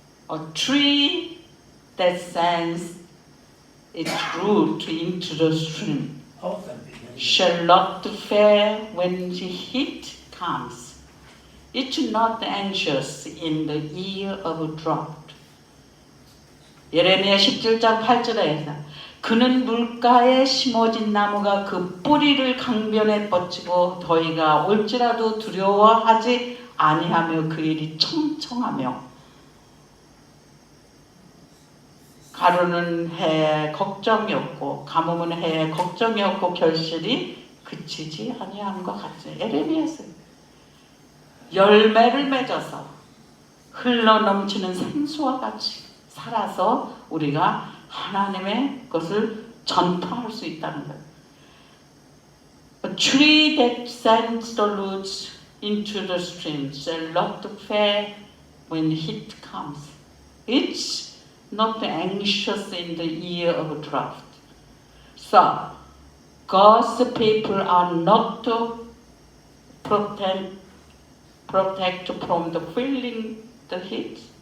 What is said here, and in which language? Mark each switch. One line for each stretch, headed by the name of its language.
English: A tree that sends its root into the stream shall not fail when the heat comes. It's not anxious in the year of drought.
Korean: 예레미야 17장 8절에 그는 물가에 심어진 나무가 그 뿌리를 강변에 뻗치고 더위가 올지라도 두려워하지 아니하며 그 일이 청청하며 가루는 해에 걱정이 없고 가뭄은 해에 걱정이 없고 결실이 그치지 아니함과 같이. 예레미야서 열매를 맺어서 흘러넘치는 생수와 같이 살아서 우리가 하나님의 것을 전파할 수 있다는 거예요.
English: A tree that sends the roots into the stream shall not fail when heat comes. It's not anxious in the year of drought. So, God's people are not to protect from the feeling the heat.